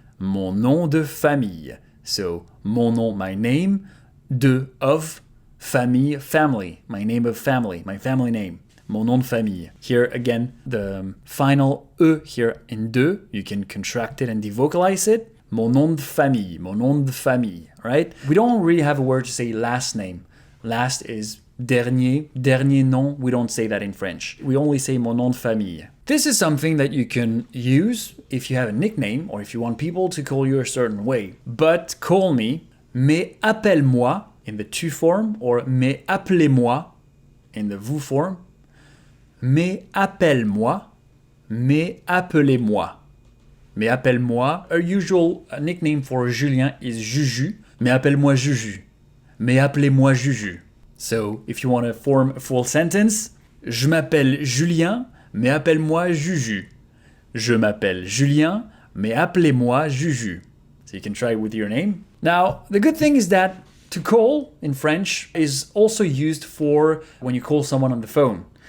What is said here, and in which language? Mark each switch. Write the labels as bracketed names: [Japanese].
[French] Mon nom de famille. So, mon nom, [English] my name, [French] de, of, famille, [English] family. My name of family, my family name. [French] Mon nom de famille. [English] Here again, the final E here in de, you can contract it and devocalize it. [French] Mon nom de famille, mon nom de famille, right? [English] We don't really have a word to say last name. Last is [French] dernier, dernier nom. [English] We don't say that in French. We only say [French] mon nom de famille. [English] This is something that you can use if you have a nickname or if you want people to call you a certain way. But call me, [French] mais appelle-moi [English] in the tu form, or [French] mais appelez-moi [English] in the vous form. [French] Mais appelle-moi, mais appelez-moi. Mais appelle-moi, [English] a usual nickname for Julien is Juju. [French] Mais appelle-moi Juju. Mais appelez-moi Juju. [English] So, if you want to form a full sentence, [French] je m'appelle Julien, mais appelle-moi Juju. Je m'appelle Julien, mais appelez-moi Juju. [English] So you can try it with your name. Now, the good thing is that to call in French is also used for when you call someone on the phone.